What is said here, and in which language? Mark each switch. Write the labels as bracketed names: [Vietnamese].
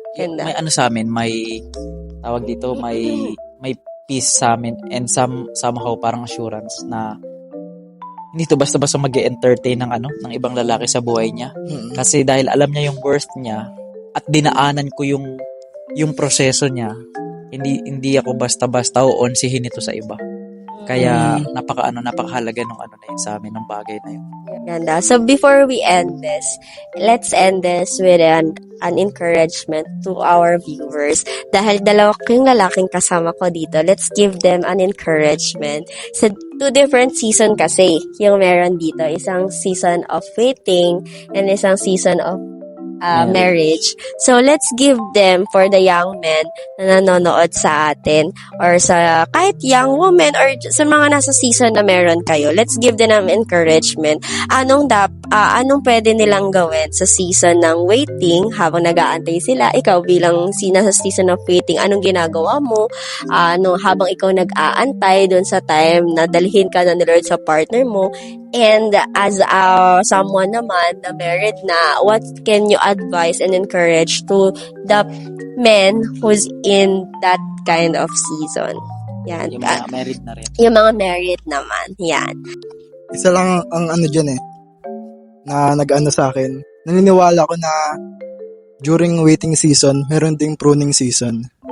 [Filipino] May sa amin, may tawag dito, may peace sa amin [English] and somehow [Filipino] parang assurance na hindi to basta-basta mag-entertain ng ibang lalaki sa buhay niya. Kasi dahil alam niya yung worth niya at dinaanan ko yung proseso niya, hindi ako basta-basta uonsihin ito sa iba. Kaya napakahalaga nung na yun sa amin, nung bagay na yun. Ganda. [English] So before we end this, let's end this with an encouragement to our viewers. [Filipino] Dahil dalawa ko yung lalaking kasama ko dito, [English] let's give them an encouragement. Sa two different season [Filipino] kasi yung meron dito. [English] Isang season of waiting and isang season of marriage. So, let's give them for the young men [Filipino] na nanonood sa atin [English] or sa kahit young women or sa mga nasa season na meron kayo. Let's give them an encouragement. [Filipino] Anong pwede nilang gawin sa season ng waiting habang nag-aantay sila? Ikaw bilang nasa season of waiting, anong ginagawa mo? Habang ikaw nag-aantay doon sa time na dalhin ka na ni Lord sa partner mo? [English] And as someone [Filipino] naman na [English] married na, what can you advise and encourage to the men who's in that kind of season? [Filipino] Yan. Yung mga married na rin. Yung mga married naman. Yan. Isa lang ang dyan na nag-ano sa akin. Naniniwala ko na [English] during waiting season, [Filipino] meron ding pruning season.